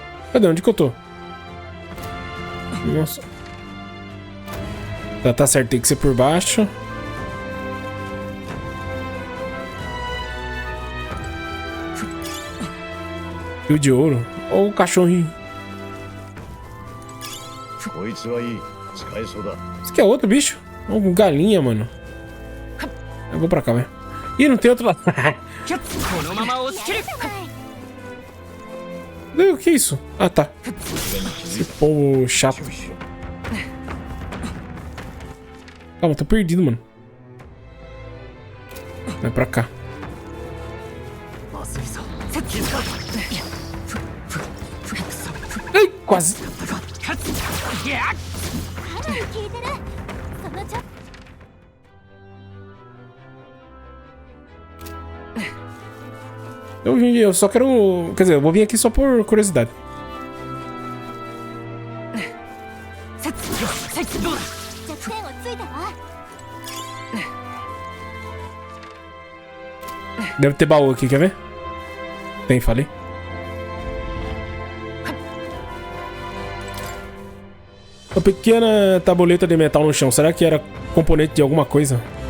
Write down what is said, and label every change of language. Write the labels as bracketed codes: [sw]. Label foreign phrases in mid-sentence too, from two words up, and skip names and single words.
[pt] Cadê? Onde que eu tô? Nossa. Tá certo, tem que ser por baixo. Fio de ouro. Olha o cachorrinho. [ja] こいつはいい。使えそうだ。 [pt] Isso aqui é outro bicho? Uma galinha, mano. Eu vou pra cá, velho. Ih, não tem outro lado. O que é isso? Ah, tá. Esse povo chato. Calma, tô perdido, mano. Vai pra cá. Ai, quase. [ja] かなり効いてる。そのちょ [pt] Eu só quero... Quer dizer, eu vou vir aqui só por curiosidade. [ja] 弱点をついたわ。 [pt] Deve ter baú aqui, quer ver? Tem, falei. Uma pequena tabuleta de metal no chão. Será que era componente de alguma coisa?